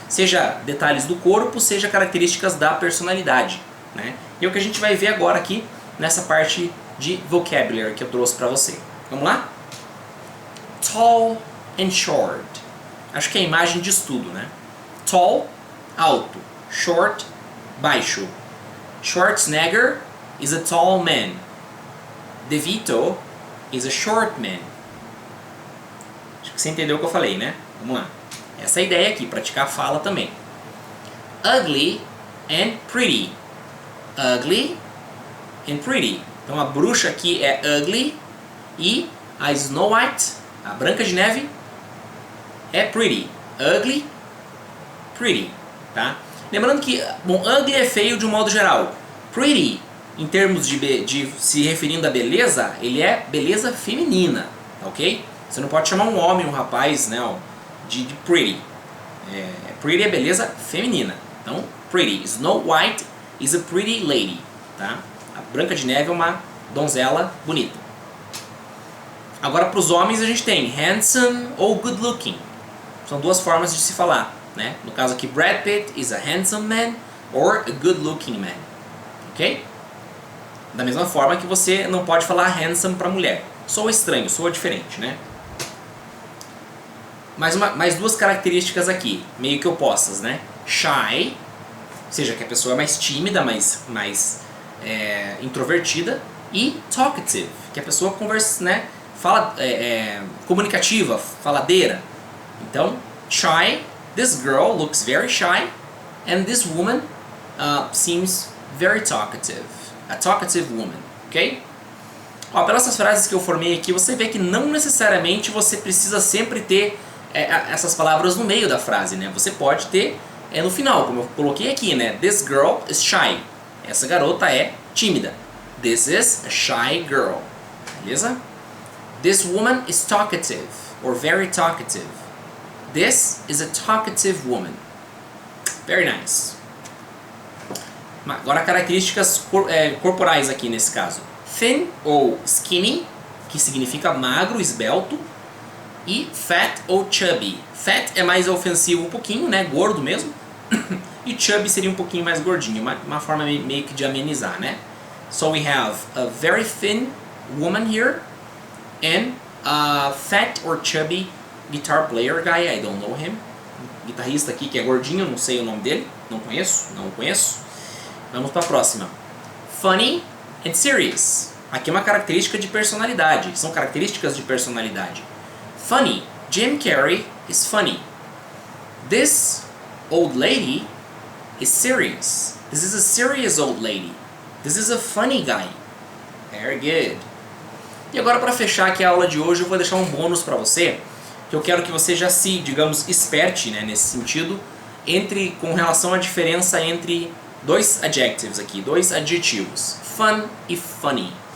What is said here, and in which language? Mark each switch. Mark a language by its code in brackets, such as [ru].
[pt] Seja detalhes do corpo, seja características da personalidade, né? E é o que a gente vai ver agora aqui nessa parte de vocabulary que eu trouxe para você. Vamos lá? [en] Tall and short. [pt] Acho que é a imagem diz tudo, né? Tall, alto. Short, baixo. [en] Schwarzenegger is a tall man. DeVito is a short man. [pt] Acho que você entendeu o que eu falei, né? Vamos lá. Essa é a ideia aqui, praticar a fala também. [en] Ugly and pretty. Ugly and pretty. [pt] Então a bruxa aqui é ugly e a Snow White, a Branca de Neve, é pretty. Ugly, pretty, tá? Lembrando que, bom, ugly é feio de um modo geral. Pretty, em termos de se referindo à beleza, ele é beleza feminina, ok? Você não pode chamar um homem, um rapaz, né, de pretty. Pretty é beleza feminina. Então, pretty. [en] Snow White is a pretty lady, tá? [pt] A Branca de Neve é uma donzela bonita. Agora, para os homens, a gente tem handsome ou good looking. São duas formas de se falar, né? No caso aqui, [en] Brad Pitt is a handsome man or a good looking man, [pt] ok? Da mesma forma que você não pode falar handsome para mulher. Soa estranho, soa diferente, né? Mais duas características aqui, meio que opostas, né? Shy, ou seja, que a pessoa é mais tímida, mais introvertida, e talkative, que a pessoa conversa, né? Fala, comunicativa, faladeira. [en] Então, shy, this girl looks very shy, and this woman seems very talkative. A talkative woman, ok? [pt] Ó, pelas essas frases que eu formei aqui, você vê que não necessariamente você precisa sempre ter essas palavras no meio da frase, né? Você pode ter no final, como eu coloquei aqui, né? [en] This girl is shy. [pt] Essa garota é tímida. [en] This is a shy girl. Beleza? This woman is talkative, or very talkative. This is a talkative woman. Very nice. [pt] Agora características corporais aqui nesse caso. Thin ou skinny, que significa magro, esbelto. E fat ou chubby. Fat é mais ofensivo um pouquinho, né? Gordo mesmo. E chubby seria um pouquinho mais gordinho, uma forma meio que de amenizar, né? [en] So we have a very thin woman here and a fat or chubby guitar player guy, I don't know him. [pt] Guitarrista aqui que é gordinho, não sei o nome dele, não conheço. Vamos para a próxima. [en] Funny and serious. [pt] Aqui é uma característica de personalidade. São características de personalidade. Funny. [en] Jim Carrey is funny. This old lady is serious. This is a serious old lady. This is a funny guy. Very good. [pt] E agora, para fechar aqui a aula de hoje, eu vou deixar um bônus para você, que eu quero que você já se, digamos, esperte, né, nesse sentido, com relação à diferença entre dois adjectives aqui, dois adjetivos, fun e funny.